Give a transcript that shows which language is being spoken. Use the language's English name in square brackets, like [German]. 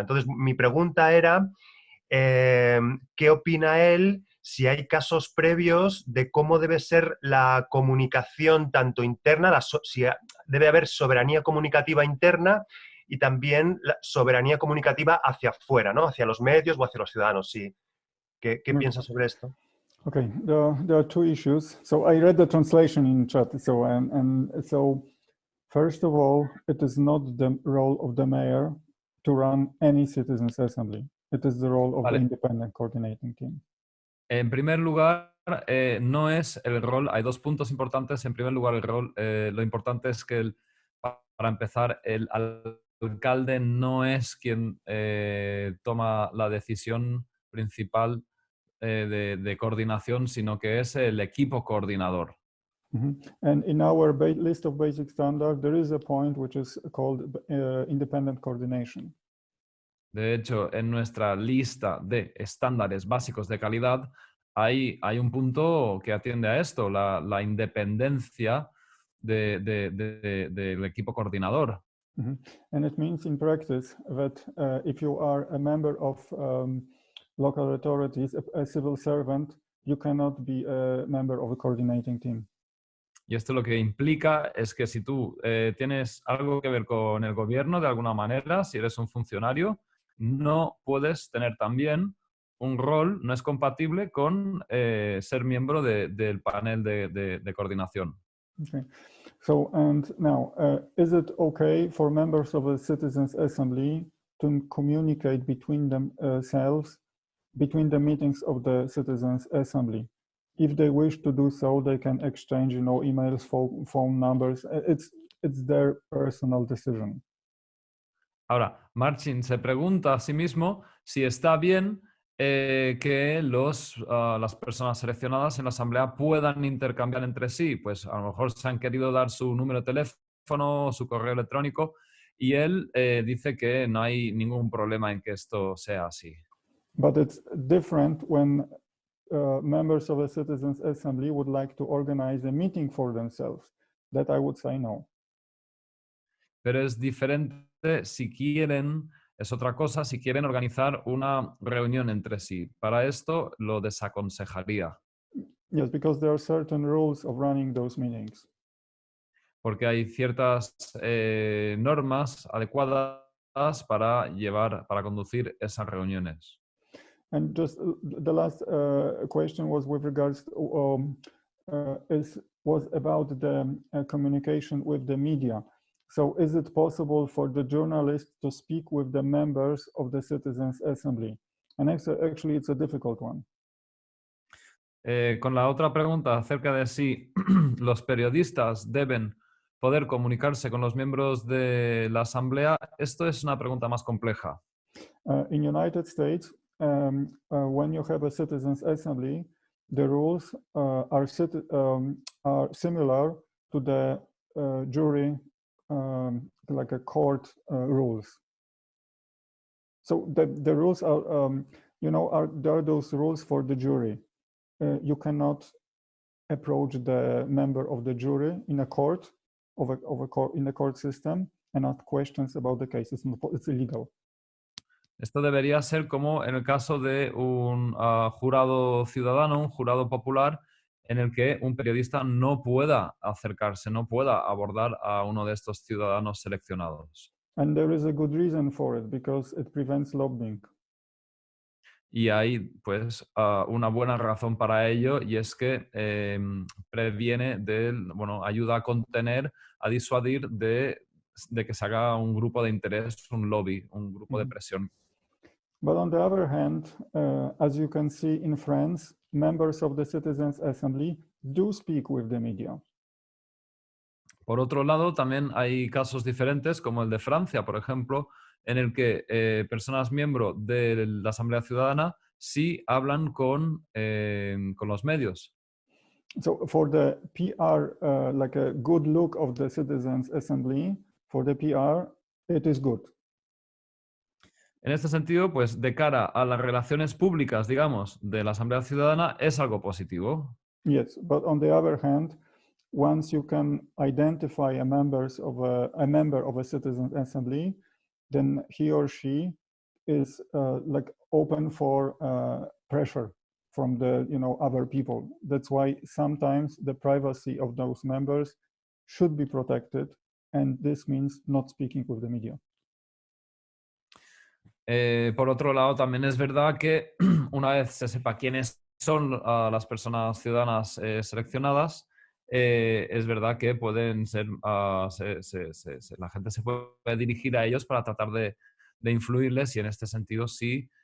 [Spanish] Entonces, mi pregunta era, ¿qué opina él si hay casos previos de cómo debe ser la comunicación tanto interna, si debe haber soberanía comunicativa interna y también la soberanía comunicativa hacia afuera, ¿no? Hacia los medios o hacia los ciudadanos? Sí. ¿Qué piensas sobre esto? [English] Okay, there are two issues. So I read the translation in chat. So so first of all, it is not the role of the mayor to run any citizens' assembly. It is the role of the [Spanish] Vale. [English] independent coordinating team. [Spanish] En primer lugar, no es el rol, hay dos puntos importantes. En primer lugar, el rol, lo importante es que, para empezar, el alcalde no es quien toma la decisión principal de coordinación, sino que es el equipo coordinador. [English] And in our list of basic standards, there is a point which is called independent coordination. [Spanish] De hecho, en nuestra lista de estándares básicos de calidad hay un punto que atiende a esto, la independencia del equipo coordinador. [English] And it means in practice that if you are a member of local authorities, a civil servant, you cannot be a member of a coordinating team. [Spanish] Y esto lo que implica es que si tú tienes algo que ver con el gobierno de alguna manera, si eres un funcionario, no puedes tener también un rol, no es compatible con ser miembro del panel de coordinación. [English] Okay. So, and now, is it okay for members of the Citizens Assembly to communicate between themselves, between the meetings of the Citizens Assembly? If they wish to do so, they can exchange, emails, phone numbers. It's their personal decision. [Spanish] Ahora, Marcin se pregunta a sí mismo si está bien que las personas seleccionadas en la asamblea puedan intercambiar entre sí. Pues a lo mejor se han querido dar su número de teléfono, su correo electrónico, y él dice que no hay ningún problema en que esto sea así. [English] But it's different when members of the Citizens Assembly would like to organize a meeting for themselves. That I would say no. [Spanish] Pero es diferente si quieren, es otra cosa, si quieren organizar una reunión entre sí. Para esto lo desaconsejaría. [English] Yes, because there are certain rules of running those meetings. [Spanish] Porque hay ciertas normas adecuadas para conducir esas reuniones. [English] And just the last question was with regards to, was about the communication with the media. So is it possible for the journalist to speak with the members of the Citizens Assembly? And actually it's a difficult one. [Spanish] Con la otra pregunta acerca de si los periodistas deben poder comunicarse con los miembros de la asamblea, esto es una pregunta más compleja. [English] In United States, when you have a Citizens Assembly, the rules are similar to the jury, like a court rules. So the rules are, there are those rules for the jury. You cannot approach the member of the jury in a court, in a court system, and ask questions about the case. It's illegal. [Spanish] Esto debería ser como en el caso de un jurado ciudadano, un jurado popular, en el que un periodista no pueda acercarse, no pueda abordar a uno de estos ciudadanos seleccionados. [English] And there is a good reason for it, because it prevents lobbying. [Spanish] Y hay, pues, una buena razón para ello, y es que previene ayuda a contener, a disuadir de que se haga un grupo de interés, un lobby, un grupo de presión. [English] But on the other hand, as you can see in France, members of the Citizens Assembly do speak with the media. [Spanish] Por otro lado, también hay casos diferentes, como el de Francia, por ejemplo, en el que personas miembros de la Asamblea Ciudadana sí hablan con los medios. [English] So for the PR, like a good look of the Citizens Assembly, for the PR, it is good. [Spanish] En este sentido, pues de cara a las relaciones públicas, digamos, de la Asamblea Ciudadana, es algo positivo. [English] Yes, but on the other hand, once you can identify a member of a Citizens Assembly, then he or she is like open for pressure from the other people. That's why sometimes the privacy of those members should be protected, and this means not speaking with the media. [Spanish] Por otro lado, también es verdad que una vez se sepa quiénes son las personas ciudadanas seleccionadas, es verdad que pueden ser, la gente se puede dirigir a ellos para tratar de influirles, y en este sentido sí